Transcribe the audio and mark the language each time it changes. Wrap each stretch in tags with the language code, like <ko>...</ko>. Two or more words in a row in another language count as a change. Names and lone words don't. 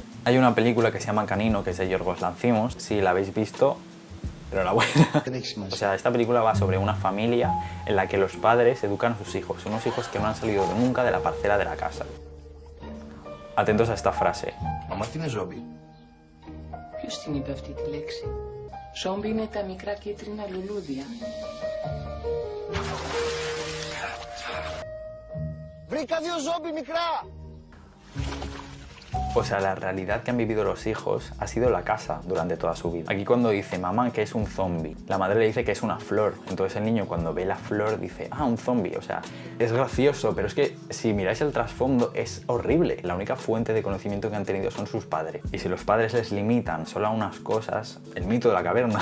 <es>Hay una película que se llama Canino, que es de Yorgos Lanthimos. Si la habéis visto, enhorabuena. O sea, esta película va sobre una familia en la que los padres educan a sus hijos, unos hijos que no han salido nunca de la parcela de la casa. Atentos a esta frase. Mamá, ¿tienes zombie?</es> <el>Ποιος την είπε αυτή τη λέξη? Ζόμπι είναι τα μικρά κίτρινα λουλούδια. Βρήκα 2 ζόμπι μικρά!</el> <es>O sea, la realidad que han vivido los hijos ha sido la casa durante toda su vida. Aquí cuando dice mamá que es un zombie, la madre le dice que es una flor. Entonces el niño cuando ve la flor dice, ah, un zombie. O sea, es gracioso, pero es que si miráis el trasfondo es horrible. La única fuente de conocimiento que han tenido son sus padres. Y si los padres les limitan solo a unas cosas, el mito de la caverna.</es>